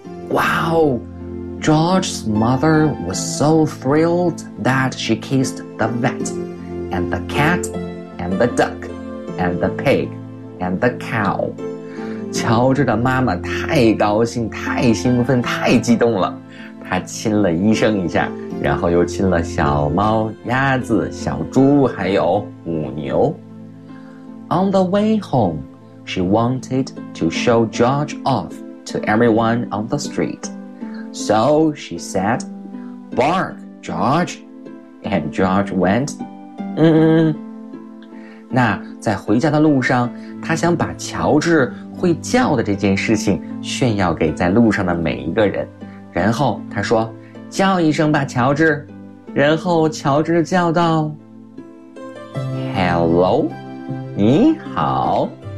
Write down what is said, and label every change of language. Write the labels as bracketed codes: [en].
[en] Wow, George's mother was so thrilled that she kissed the vet, and the cat, and the duck, and the pig, and the cow. [zh] 乔治的妈妈太高兴，太兴奋，太激动了。他亲了医生一下，然后又亲了小猫、鸭子、小猪，还有母牛。 [en] On the way home, she wanted to show George off to everyone on the street. So she said, Bark, George. And George went, [zh] 那在回家的路上，他想把乔治会叫的这件事情炫耀给在路上的每一个人。然后他说，叫一声吧，乔治。然后乔治叫道， Hello， 你好。